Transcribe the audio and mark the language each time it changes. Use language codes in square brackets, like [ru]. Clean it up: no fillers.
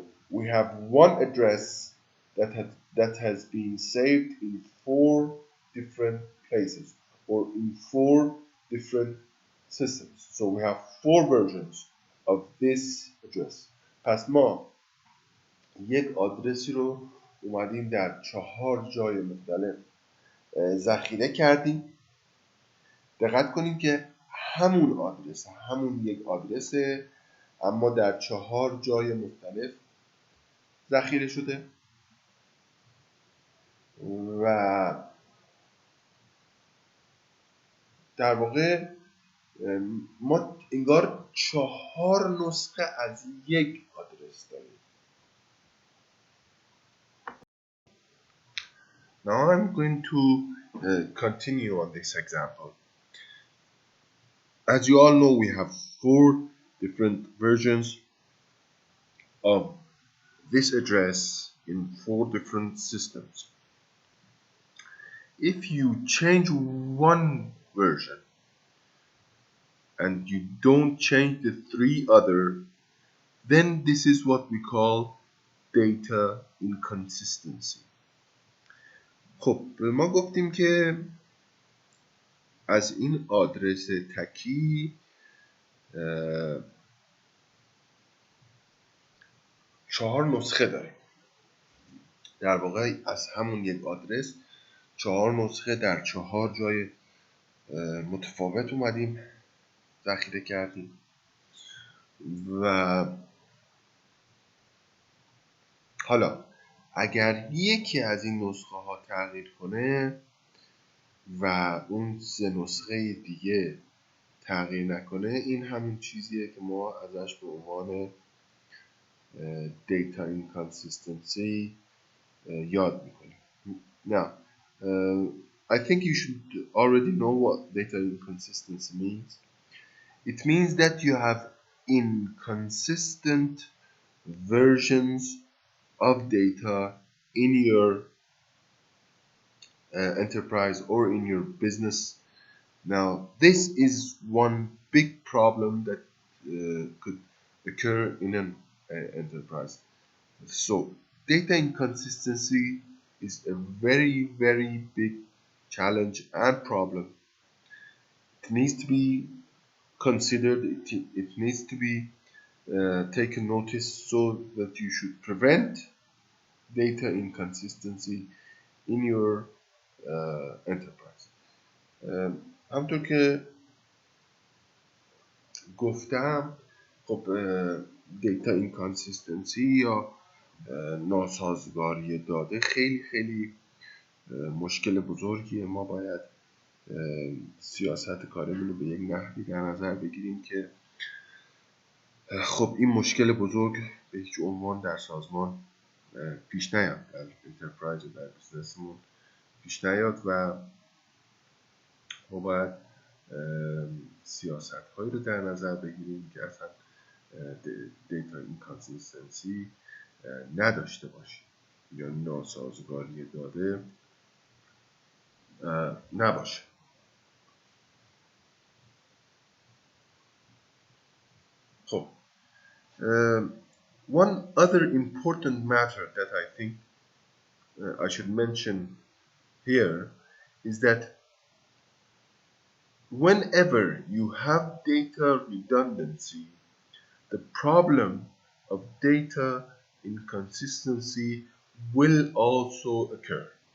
[en] We have one address that has been saved in 4 different places or in 4 different systems. So we have 4 versions of this address. [fa] پس ما یک آدرسی رو اومدیم در 4 جای مختلف ذخیره کردیم. دقت کنیم که همون آدرس، همون یک آدرسه، اما در 4 جای مختلف ذخیره شده و در واقع ما انگار 4 نسخه از یک آدرس داریم. [en] Now I'm going to continue on this example. As you all know, we have 4 different versions of this address in 4 different systems. If you change one version and you don't change the 3 other, then this is what we call data inconsistency. [fa] خب ما گفتیم که از این آدرس تکی 4 نسخه داریم. در واقع از همون یک آدرس 4 نسخه در 4 جای متفاوت اومدیم ذخیره کردیم و حالا اگر یکی از این نسخه ها تغییر کنه و اون 3 نسخه دیگه تغییر نکنه، این همون چیزیه که ما ازش به عنوان data inconsistency یاد میکنیم. [en] Now, I think you should already know what data inconsistency means. It means that you have inconsistent versions of data in your enterprise or in your business. Now, this is one big problem that could occur in an enterprise. So data inconsistency is a very, very big challenge and problem. It needs to be considered, it needs to be taken notice so that you should prevent data inconsistency in your enterprise. [fa] همونطور که گفتم خب دیتا اینکانسیستنسی یا ناسازگاری داده خیلی خیلی مشکل بزرگیه. ما باید سیاست کارمون رو به یک نحوی در نظر بگیریم که خب این مشکل بزرگ به هیچ عنوان در سازمان پیش نیاد، در انترپرایز و در بیزنسمون پیش نیاد و ما باید سیاست هایی رو در نظر بگیریم که اصلا دیتا اینکانسیستنسی نداشته باشیم یا ناسازگاری داده نباشه. [en] خب one other important matter that I think I should mention here is that whenever you have data redundancy, the problem of data inconsistency will also occur.